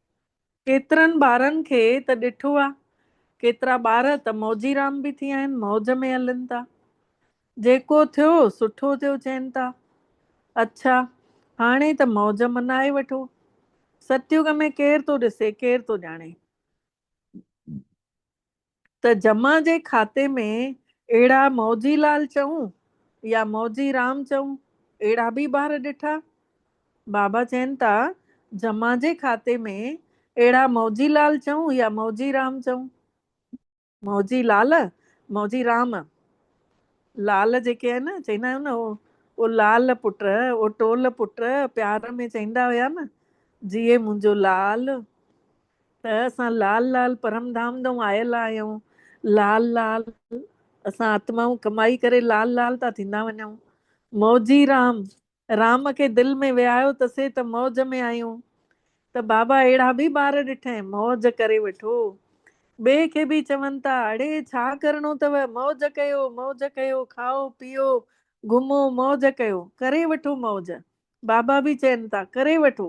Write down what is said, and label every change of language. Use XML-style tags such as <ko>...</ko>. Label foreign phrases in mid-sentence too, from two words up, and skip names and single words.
<sd>केतिरनि ॿारनि खे त ॾिठो आहे केतिरा ॿार त मौजीराम बि थी विया आहिनि, मौज में हलनि था। जेको थियो सुठो थियो चइनि था। अच्छा, हाणे त मौज मनाए वठो। सतयुग में केरु थो ॾिसे, केरु थो ॼाणे। त जमा जे खाते में अहिड़ा मौजी लाल चऊं या मौजी राम चऊं, अहिड़ा बि ॿार ॾिठा। बाबा चइनि था जमा जे खाते में अहिड़ा मौजी लाल चऊं या मौजी राम चऊं। मौजी लाल, मौजी राम। लाल जेके आहिनि न, चवंदा आहियूं न ओ लाल पुट, ओ टोल पुट प्यार में चवंदा हुया न, जीए मुंहिंजो लाल। त असां लाल लाल परम धाम दऊं आयल आहियूं। लाल लाल असां आत्माऊं कमाई करे लाल लाल था थींदा वञूं। मौजी राम, राम खे दिलि में विहायो तसे त मौज में आहियूं। त बाबा अहिड़ा बि ॿार ॾिठा आहिनि, मौज करे वठो। ॿिए खे बि चवनि था अड़े छा करिणो अथव, मौज कयो, मौज कयो, खाओ पीओ घुमो मौज कयो, करे वठो मौज। बाबा बि चइनि था करे वठो।</sd>